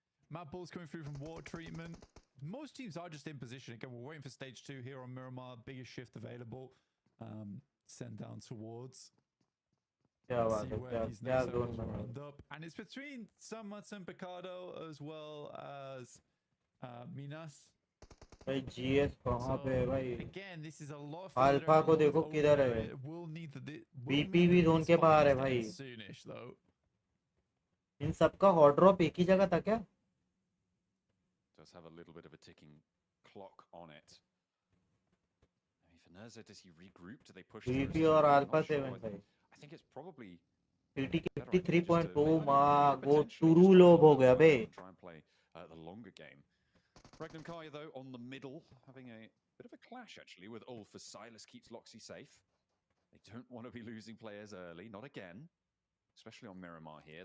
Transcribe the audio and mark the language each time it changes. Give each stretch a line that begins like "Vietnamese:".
English: Mad Bull's coming through from water treatment. Most teams are just in position. Again, we're waiting for stage 2 here on Miramar. Biggest shift available. Sent down towards. See where these next levels will end up. And it's between San Martin Picado as well as Minas.
Hindi: भाई GS कहाँ पे है भाई?
English: Again, this is a lot.
Hindi: Alpha को देखो किधर है. BP भी जोन के बाहर है भाई. इन सबका हॉट ड्रॉप एक ही जगह था क्या?
English: Does have a little bit of a ticking clock on it. I mean, for Nerzed, does he regroup? Do they push?
Hindi: BP और अल्फा 7 भाई.
English: I think it's probably.
Hindi: PT 53.2 माँ वो टुरू लोब हो गया बे.
English: Try and play the longer game. Regnum Kaya, though, on the middle, having a bit of a clash, actually, with Ulf as Silas keeps Loxy safe. They don't want to be losing players early, not again, especially on Miramar here.